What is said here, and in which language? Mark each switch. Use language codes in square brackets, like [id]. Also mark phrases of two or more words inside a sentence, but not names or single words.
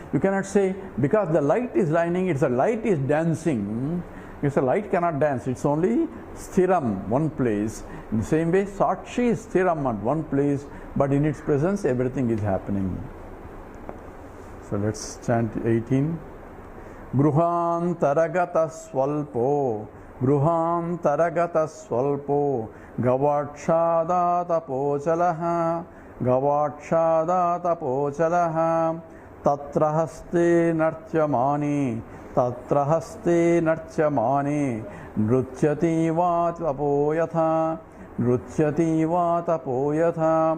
[en] You cannot say because the light is shining, the light is dancing, Because the light cannot dance, it's only sthiram, one place. In the same way, Sakshi is sthiram at one place, but in its presence everything is happening. So let's chant 18. [sa] Gruhantaragata swalpo, Gruhantaragata swalpo, Gavakshadata pochalaha, Gavakshadata pochalaha, Tatrahaste nartyamani, Tatrahaste nartyamani, Nrutyati vatapoyatha, Nrutyati vatapoyatha.